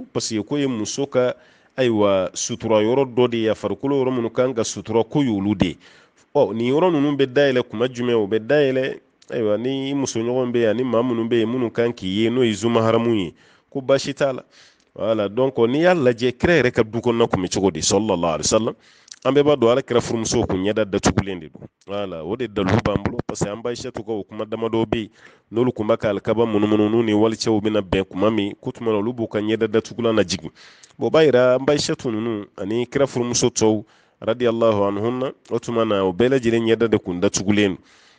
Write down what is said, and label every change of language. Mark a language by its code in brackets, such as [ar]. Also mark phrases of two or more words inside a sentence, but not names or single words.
[fr] parce que [bm] ko ye muso ka ayiwa sutura yɔrɔ dɔ de ye a farikolo yɔrɔ minnu kan ka sutura ko y'olu de ye nin yɔrɔ ninnu bɛ dayɛlɛ kuma jumɛn o bɛ dayɛlɛ ayiwa ni musoɲɔgɔn bɛ yen ani maa minnu bɛ yen minnu kan k'i ye n'o ye zuma haramu ye ko baasi t'a la [fr] voilà donc [bm] n'i y'a lajɛ kira yɛrɛ ka du kɔnɔna kun bɛ cogo di [ar] صلى الله عليه وسلم [bm] an bɛɛ b'a dɔn ala kira furumusow kun ɲɛda datugulen de don voilà o de dalu b'an bolo [fr] parce que [bm] an ba Aishatu ka o kuma damadɔ bɛ yen n'olu kun b'a ka alikaba munumunu n'u ni walicɛw bɛna bɛn kuma min ko tuma na olu b'u ka ɲɛda datugulan lajigin bon o b'a yira an ba Aishatu ninnu ani kira furumuso tɔw [ar] رضي الله عنهن [bm] o tuma na o bɛɛ lajɛlen ɲɛda de kun datugulen don